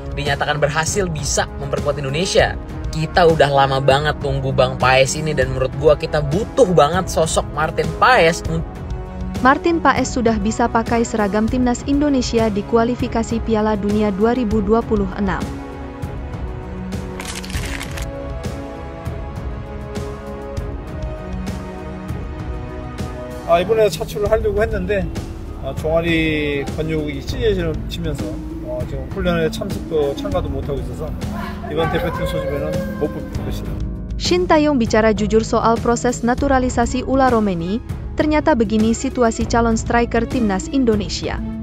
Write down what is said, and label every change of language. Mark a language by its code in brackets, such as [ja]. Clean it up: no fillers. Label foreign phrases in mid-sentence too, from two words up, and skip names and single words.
[id] dinyatakan berhasil bisa memperkuat Indonesia. Kita udah lama banget tunggu Bang Paes ini dan menurut gua kita butuh banget sosok Martin Paes. Martin Paes sudah bisa pakai seragam timnas Indonesia di kualifikasi Piala Dunia 2026. [ko] 이번에 차출을 하려고 했는데 종아리 근육이 찢어지면서 지금 훈련에 참가도 못하고 있어서 이번 대표팀 소집에는 못 볼 것이다. [id] Shin Tae-yong bicara jujur soal proses naturalisasi Ula Romeni. Ternyata begini situasi calon striker timnas Indonesia.